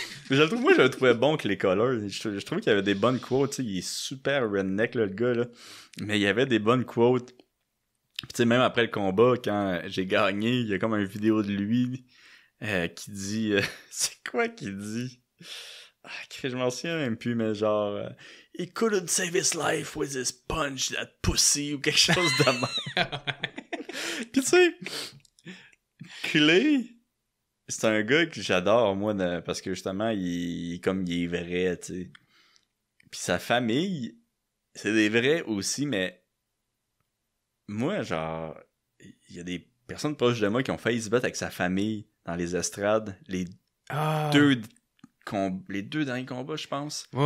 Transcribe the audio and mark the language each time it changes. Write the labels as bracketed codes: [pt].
[fr] Mais je le trouvais bon que les colors. Je trouvais qu'il y avait des bonnes quotes, tu sais. Il est super redneck, là, le gars, là. Mais il y avait des bonnes quotes. Puis tu sais, même après le combat, quand j'ai gagné, il y a comme une vidéo de lui qui dit... c'est quoi qu'il dit? Je m'en souviens même plus, mais genre... [en] He couldn't save his life with his punch, that pussy, [fr] ou quelque chose de même. Puis tu sais, Clay, c'est un gars que j'adore, moi, parce que justement, il est vrai, tu sais. Puis sa famille, c'est des vrais aussi, mais moi, genre, il y a des personnes proches de moi qui ont failli se battre avec sa famille dans les estrades, les deux derniers combats, je pense.